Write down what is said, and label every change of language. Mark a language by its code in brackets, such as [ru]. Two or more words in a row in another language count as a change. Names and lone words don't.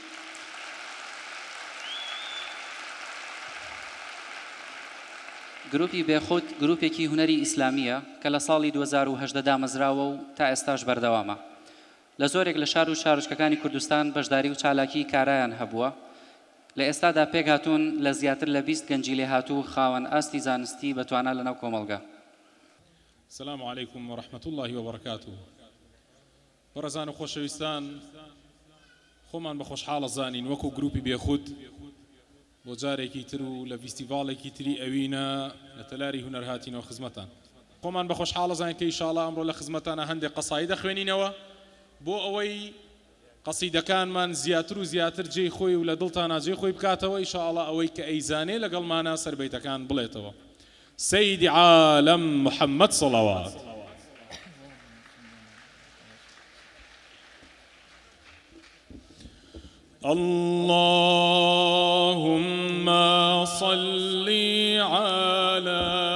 [ckb] گروپی بێخود گروپێکی هونەری ئیسلامیە کە لە ساڵی 2018 دامەزراوە و تا ئێستاش بەردەوامە. لە زۆرێک لە شار و شارچکەکانی کوردستان بەشداری و چالاکی کارایان هەبووە. لە ئێستادا پێک هاتوون لە زیاتر لە 20 گەنجی لێهاتوو خاوەن ئاستی زانستی بەتوانە لەناو کۆمەڵگە. [ar] السلام عليكم ورحمة الله وبركاته. [ckb] بەڕێزان و خۆشەویستان، خۆمان بە خۆشحاڵە زانین وەکو گروپی بێخود بۆ جارێکی تر و لە فیستیڤاڵێکی تری ئەوینە لە تەلاری هونەر هاتینەوە خزمەتان. خۆمان بە خۆشحاڵە زانین کە ئینشاڵڵا ئەمڕۆ لە خزمەتانە هەندێک قەساید دەخوێنینەوە بۆ ئەوەی قەسیدەکانمان زیاتر و زیاتر جێی خۆی و لە دڵتانە جێی خۆی بکاتەوە، ئینشاءڵڵا ئەوەی کە ئەیزانێ لەگەڵمانە سەربەیتەکان بڵێتەوە. [ar] سيد عالم محمد صلوات. اللهم صل على